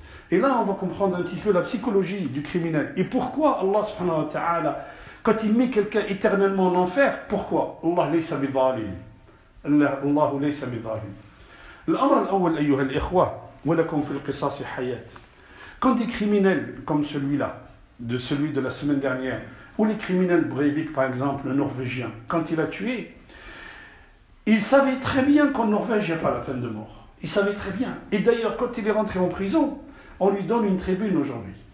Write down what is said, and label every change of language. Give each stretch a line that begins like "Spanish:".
French: Et là, on va comprendre un petit peu la psychologie du criminel. Et pourquoi Allah subhanahu wa ta'ala, quand il met quelqu'un éternellement en enfer, pourquoi
Arabic: Allah laysa bidhalim. Allah laysa bidhalim. الأمر الأول أيها الإخوة ولكم في القصاص حياة.
French: Quand des criminels comme celui-là, celui de la semaine dernière, ou les criminels Breivik par exemple, le Norvégien, quand il a tué, il savait très bien qu'en Norvège, il n'y a pas la peine de mort. Il savait très bien. Et d'ailleurs, quand il est rentré en prison, on lui donne une tribune aujourd'hui.